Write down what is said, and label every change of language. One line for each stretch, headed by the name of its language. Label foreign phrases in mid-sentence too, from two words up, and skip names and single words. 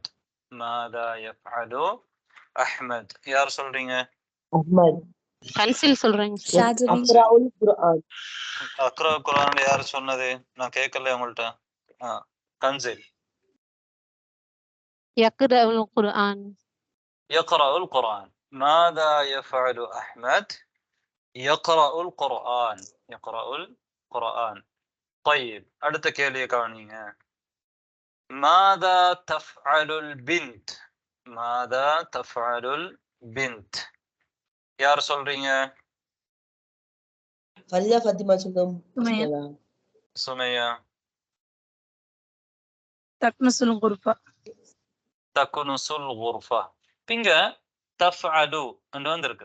Arabic: ماذا يفعل أحمد.
Tamil: யார் சொல்றீங்க?
Arabic: அஹ்மத்.
Tamil: கன்சில் சொல்றேங்க. ஷாஜபின்.
Arabic: أقرأ القرآن. أقرأ قرآن
Tamil: யார் சொன்னது? நான் கேட்கல உங்கள்ட்ட. கன்சில்.
Arabic: يقرأ القرآن. يقرأ القرآن. ماذا يفعل أحمد؟ يقرأ القرآن. يقرأ القرآن.
Tamil: طيب அடுத்த கேள்வியை கவனிங்க.
Arabic: ماذا تفعل البنت؟ ماذا تفعل البنت؟
Tamil: யார் சொல்றீங்க? ஃபரிதா ஃபாத்திமா சொல்லும். சுமையா.
Arabic: تكنس الغرفة. تكنس الغرفة.
Tamil: இங்க தஃஅலு என்று வந்திருக்கு.